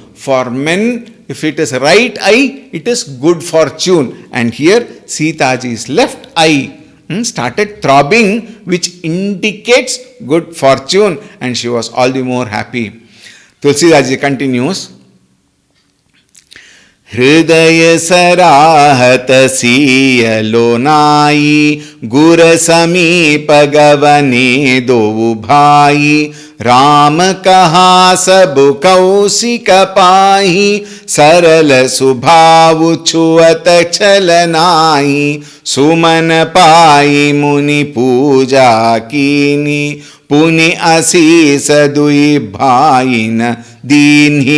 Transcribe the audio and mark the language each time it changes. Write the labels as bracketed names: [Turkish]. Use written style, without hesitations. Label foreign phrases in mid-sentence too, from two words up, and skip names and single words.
[English] For men, if it is right eye, it is good fortune. And here Sitaji's left eye started throbbing, which indicates good fortune, and she was all the more happy. Tulsidas ji continues. [Awadhi] हृदयँ सराहत सीय लोनाई गुर समीप गवने दोउ भाई राम कहा सब कौशिक पाही सरल सुभाव छुअत छलनाई सुमन पाई मुनि पूजा कीनी पुनि आशीष दुई भाईन दीन्ही